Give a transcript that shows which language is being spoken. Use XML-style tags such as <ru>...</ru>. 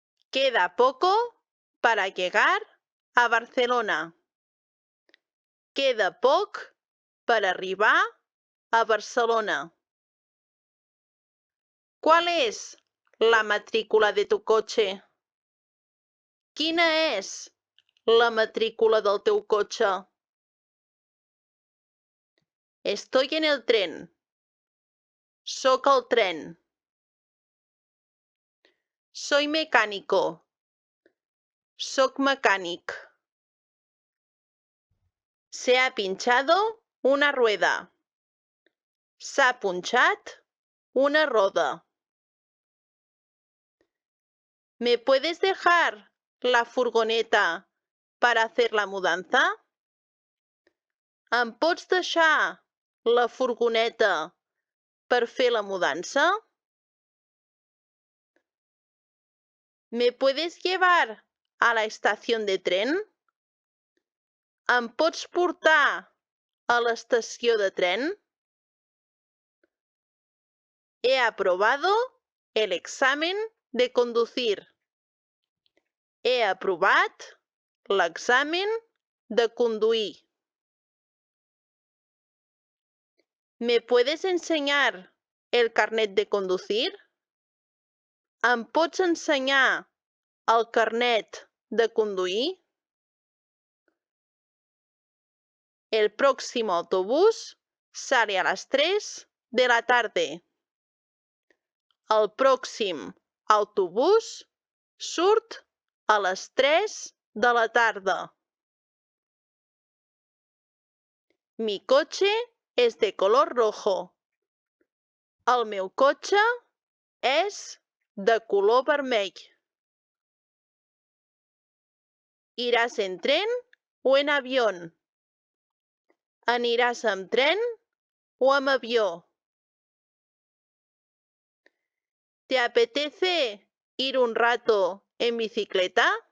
<es>Queda poco para llegar a Barcelona.</es> <ca>Queda poc per arribar a Barcelona.</ca> <es>¿Cuál es la matrícula de tu coche?</es> <ca>Quina és la matrícula del teu cotxe?</ca> <es>Estoy en el tren.</es> <ca>Soc al tren.</ca> <es>Soy mecánico.</es> <ca>Soc mecànic.</ca> <es>Se ha pinchado una rueda.</es> <ca>S'ha punxat una roda.</ca> <es>¿Me puedes dejar la furgoneta para hacer la mudanza?</es> <ca>Em pots deixar la furgoneta per fer la mudança?</ca> <es>¿Me puedes llevar a la estación de tren?</es> <ca>Em pots portar a l'estació de tren?</ca> <es>He aprobado el examen de conducir.</es> <ca>He aprovat l'examen de conduir.</ca> <es>¿Me puedes enseñar el carnet de conducir?</es> <ca>Em pots ensenyar el carnet de conduir?</ca> <es>El próximo autobús sale a las 3 de la tarde.</es> <ca>El pròxim autobús surt a les 3 de la tarda.</ca> <es>Mi coche es de color rojo.</es> <ca>El meu cotxe és de color vermell.</ca> <es>¿Irás en tren o en avión?</es> <ca>Aniràs amb tren o amb avió?</ca> <es>¿Te apetece ir un rato en bicicleta?</es>